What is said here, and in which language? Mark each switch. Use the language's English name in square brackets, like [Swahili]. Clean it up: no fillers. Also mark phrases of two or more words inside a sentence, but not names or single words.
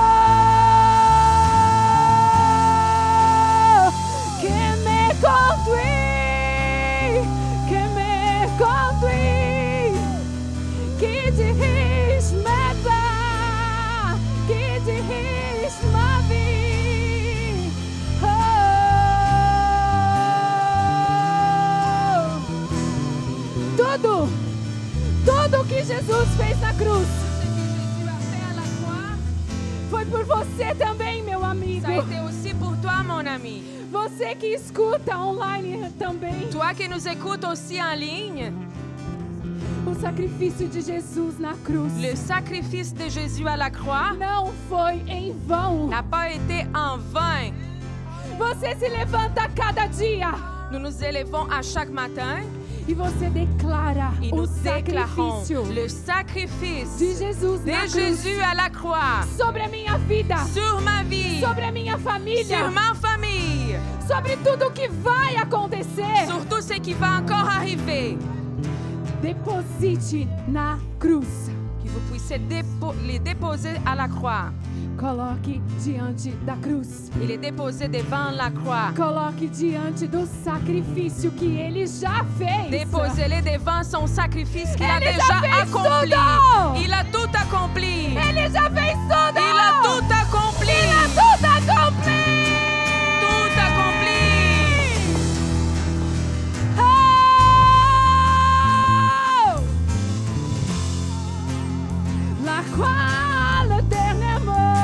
[French] Qui dirige mes pas, qui dirige ma vie. [Portuguese] Oh, tudo que Jesus fez na cruz foi por você também, meu amigo. [French] Ça a été aussi pour toi, mon ami. [Portuguese] Você que escuta online também. [French] Toi qui nous écoutes aussi en ligne. [Portuguese] O sacrifício de Jesus na cruz. [French] Le sacrifice de Jésus à la croix [Portuguese] não foi em vão. [French] N'a pas été en vain. [Portuguese] Você se levanta a cada dia. [French] Nous nous élevons à chaque matin. [Portuguese] E você declara [French] et [Portuguese] o [French] nous déclarons [Portuguese] sacrifício [French] le sacrifice [Portuguese] de [French] Jésus à la croix [Portuguese] sobre a minha vida, [French] sur ma vie, [Portuguese] sobre a minha família, [French] sur ma famille, [Portuguese] sobre tudo que vai acontecer. [French] sur tout ce qui va encore arriver. [Portuguese] Deposite na cruz. [French] Que vous puissiez les déposer à la croix. [Portuguese] Coloque diante da cruz. [French] E les déposer devant la croix. [Portuguese] Coloque diante do sacrifício que ele já fez. [French] Déposez-les devant son sacrifice qu'il a [Portuguese] Ele [French] déjà [Portuguese] já fez [French] accompli. [Portuguese] tudo. [French] Il a tout accompli. [Portuguese] Ele já fez tudo. [French] Il a tout accompli. Il a tout accompli. Tout accompli. Oh! La croix, le dernier mot.